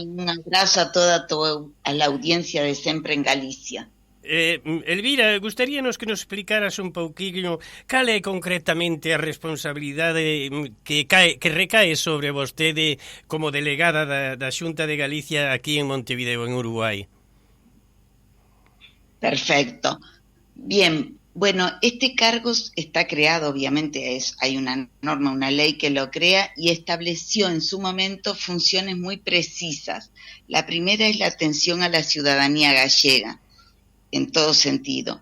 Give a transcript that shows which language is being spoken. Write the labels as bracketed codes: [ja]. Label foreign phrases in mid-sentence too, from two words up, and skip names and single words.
[es] Un abrazo a toda a la audiencia de Sempre en Galicia. [gl] Elvira, gustaríanos que nos explicaras un pouquinho cal é concretamente a responsabilidade que recae sobre vostede como delegada da Xunta de Galicia aquí en Montevideo, en Uruguai. [es] Perfecto. Bien, Bueno, este cargo está creado, obviamente hay una norma, una ley que lo crea y estableció en su momento funciones muy precisas. La primera es la atención a la ciudadanía gallega, en todo sentido.